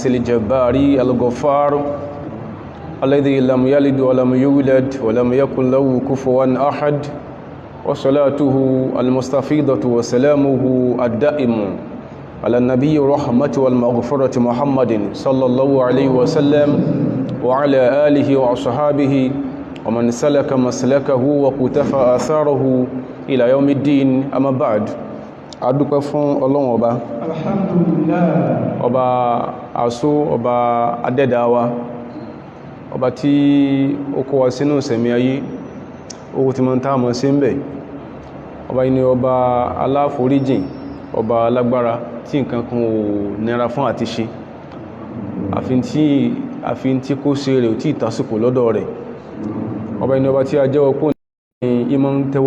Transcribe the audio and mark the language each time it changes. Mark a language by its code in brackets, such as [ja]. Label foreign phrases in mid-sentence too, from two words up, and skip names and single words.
[ar] الجبار الغفار الذي لم يلد ولم يولد ولم يكن له كفوا أحد وصلاته المستفيضة وسلامه الدائم على النبي الرحمة والمغفرة محمد صلى الله عليه وسلم وعلى آله وصحابه ومن سلك مسلكه وقتفى آثاره إلى يوم الدين أما بعد [yo] adúpẹ́ fún Ọlọ́run ọba alhamdulillah ọba àṣó ọba adẹ́dáwa ọba tí ó kó wa sínú ìsẹ̀mí ayé owó tí ma ń táàmọ̀ sí ń bẹ̀ ọba yìí ni ọba aláforíjìn ọba alágbára tí nǹkan kan ò nira fún àti ṣe àfin tí kó ṣe rẹ̀ ò tí ìtàsìkò lọ́dọ̀ rẹ̀ ọba yìí ni ọba tí a jẹ́wọ́ pò ní ìmọ̀ ń tẹ́wọ́